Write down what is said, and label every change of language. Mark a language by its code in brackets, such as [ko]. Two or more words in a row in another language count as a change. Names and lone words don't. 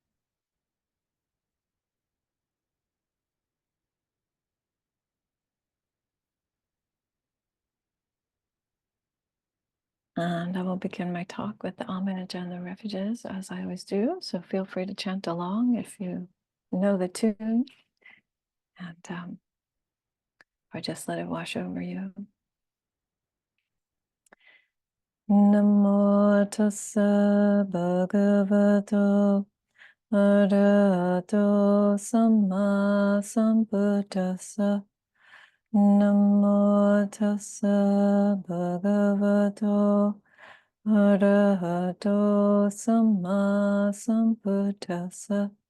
[en] And I will begin my talk with the homage and the refuges, as I always do. So feel free to chant along if you know the tune, and or just let it wash over you. [pi] Namo tassa bhagavato arahato samma sambuddhassa. Namo tassa bhagavato arahato samma sambuddhassa.